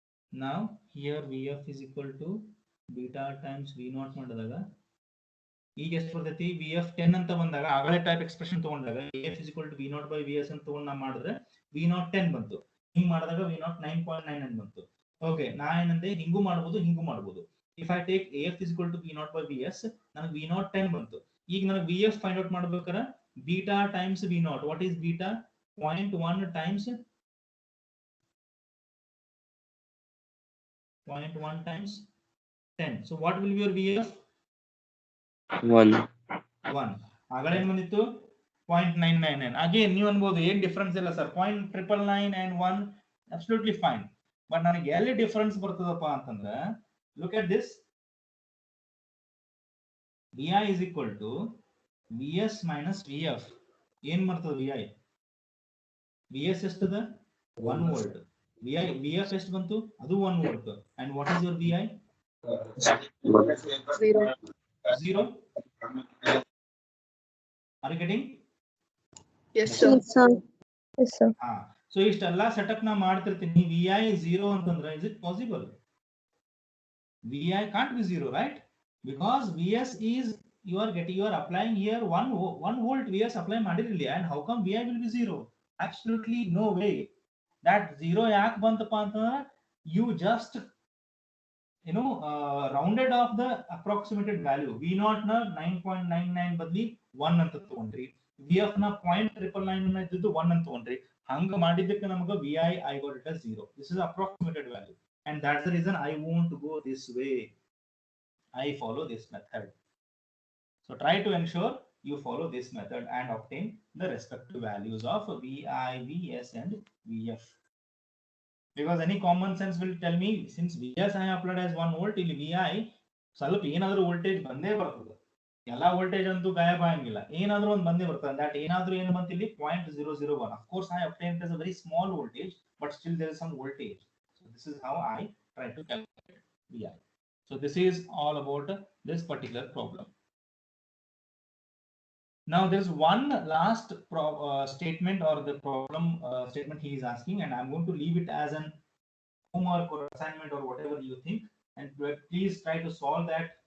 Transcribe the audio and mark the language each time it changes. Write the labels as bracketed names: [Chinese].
[English] Now here VF is equal to beta times V naught [Kannada] ಮಾಡಿದಾಗ ಈಗ ಎಷ್ಟು ಬರ್ತೈತಿ? VF 10 ಅಂತ ಬಂದಾಗ ಆಗಲೇ ಟೈಪ್ ಎಕ್ಸ್ಪ್ರೆಷನ್ ತಗೊಂಡಾಗ [English] AF is equal to V naught by VS [Kannada] ಅಂತ ತಗೊಂಡು ನಾ ಮಾಡಿದ್ರೆ V naught 10 ಬಂತು. ಹಿಂಗ್ ಮಾಡಿದಾಗ V naught 9.99 ಬಂತು. ಓಕೆ, ನಾ ಏನಂತೆ ಹಿಂಗೂ ಮಾಡಬಹುದು, ಹಿಂಗೂ ಮಾಡಬಹುದು. [English] If I take AF is equal to V naught by VS, [Kannada] ನನಗೆ V naught 10 ಬಂತು. ಈಗ ನನಗೆ VF ಫೈಂಡ್ ಔಟ್ ಮಾಡಬೇಕಾದ್ರೆ beta times V naught. [English] What is beta? 0.1 times 10. So what will be your VF? 1. [Kannada] ಆಗಲೇ ಏನ್ ಬಂದಿತ್ತು? 0.999. ಅಗೇನ್ ನೀವು ಅನ್ಬೋದು ಏನ್ ಡಿಫರೆನ್ಸ್ ಇಲ್ಲ sir, 0.999 and 1 [English] absolutely fine. [Kannada] But ನನಗೆ ಎಲ್ಲಿ ಡಿಫರೆನ್ಸ್ ಬರ್ತದಪ್ಪ ಅಂತಂದ್ರೆ, [English] look at this. VI is equal to VS minus VF. [Kannada] ಏನ್ ಬರ್ತದೆ VI? VS ಎಷ್ಟದ? 1 volt. VF ಎಷ್ಟು ಬಂತು? ಅದು 1 volt. [English] And what is your VI? 0. Are you getting? Yes, sir. Yes, sir. Yes, sir. [Kannada] So ಇಷ್ಟೆಲ್ಲ setup ನಾ ಮಾಡ್ತಿರ್ತೀನಿ. VI 0 ಅಂತಂದ್ರೆ [English] is it possible? VI can't be 0, right? Because VS is you are applying here 1 volt VS apply ಮಾಡಿರಲಿ, and how come VI will be 0? Absolutely no way. That 0 [Kannada] ಯಾಕೆ ಬಂತಪ್ಪ ಅಂತಂದ್ರೆ [English] you just rounded off the approximated value. [Kannada] V naught na 9.99 ಬದಲಿ 1 ಅಂತ ತಗೊಂಡ್ರಿ, VF ನ 0.999 ಇದ್ದು 1 ಅಂತ ತಗೊಂಡ್ರಿ. ಹಂಗ ಮಾಡಿದ್ದಕ್ಕೆ ನಮಗೆ [English] VI I got it as 0. This is approximated value, and that's the reason I won't go this way. I follow this method. So try to ensure you follow this method and obtain the respective values of VI, VS, and VF. Because any common sense will tell me, since VS I applied as 1 volt, [Kannada] ಇಲ್ಲಿ VI ಸ್ವಲ್ಪ ಏನಾದರೂ voltage ಬಂದೇ ಬರ್ತದೆ. ಎಲ್ಲಾ voltage ಅಂತೂ ಗಾಯಬ ಆಗಂಗಿಲ್ಲ, ಏನಾದರೂ ಒಂದು ಬಂದೇ ಬರ್ತದೆ. ದಟ್ ಏನಾದರೂ ಏನು ಬಂತು ಇಲ್ಲಿ 0.001. [English] Of course I obtained as a very small voltage, but still there is some voltage. So this is how I try to calculate VI. So this is all about this particular problem. Now there is one last statement or the problem statement he is asking, and I'm going to leave it as an homework or assignment or whatever you think, and please try to solve that